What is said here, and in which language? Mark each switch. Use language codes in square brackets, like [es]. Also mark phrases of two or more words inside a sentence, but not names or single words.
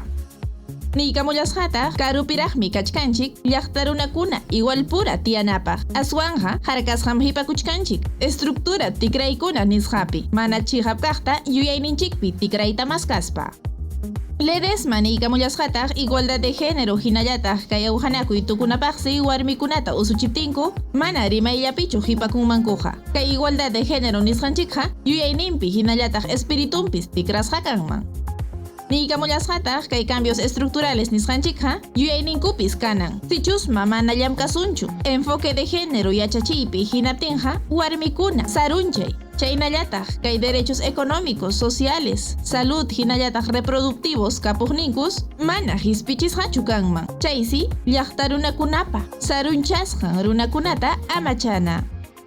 [qu] Niykamulasqataq karupiraqmi kachkanchik llaqta runakuna igualpura tiyanapaq aswanja harkasqam hipakuchkanchik estructura tikraykuna nisqapi mana chihap kaqta yuyayninchikpi tikrayta maskaspa. Ledesma niykamulasqataq [es] igualdad de género [qu] hinallataq kay awhanakuy tukunapaqsi warmikunata usuchiptinku mana rimayllapichu hipakunmankuqa. Kay [es] igualdad de género [qu] nisqanchikqa yuyayninpi hinallataq espiritunpis tikrasqa kanman. Niykamulasqataq kay [es] cambios estructurales [qu] nisqanchikqa yuyayninkupis kanan. Sichusma mana llamkasunchu. [es] Enfoque de género [qu] yachachiypi hinaptinqa warmikuna sarunchay. Chaynallataq kay [es] derechos económicos, sociales, salud [qu] hinallataq reproductivos kapuqninkus mana hispichisqachu kanman. Chaysi llaqta runakunapa sarunchasqan runakunata amachana.